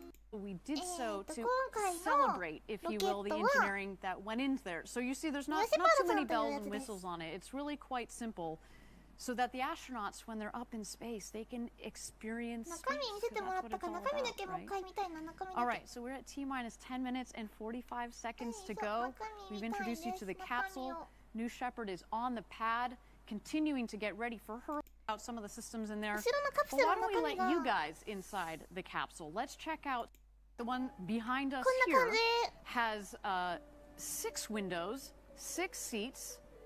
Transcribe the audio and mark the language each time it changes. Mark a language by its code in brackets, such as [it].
[en] We did so to celebrate, if you will, the engineering that went into there. So you see, there's not too many bells and whistles on it. It's really quite simple, so that the astronauts, when they're up in space, they can experience space. [ja] 中身見せてもらったから中身だけもう一回見たいな。中身だけ。 [en] All right, so we're at T-minus 10 minutes and 45 seconds to go. We've introduced you to the capsule. New Shepard is on the pad, continuing to get ready for her. Out some of the systems in there. But why don't we let you guys inside the capsule? Let's check out the one behind us here. Has 6 windows, 6 seats.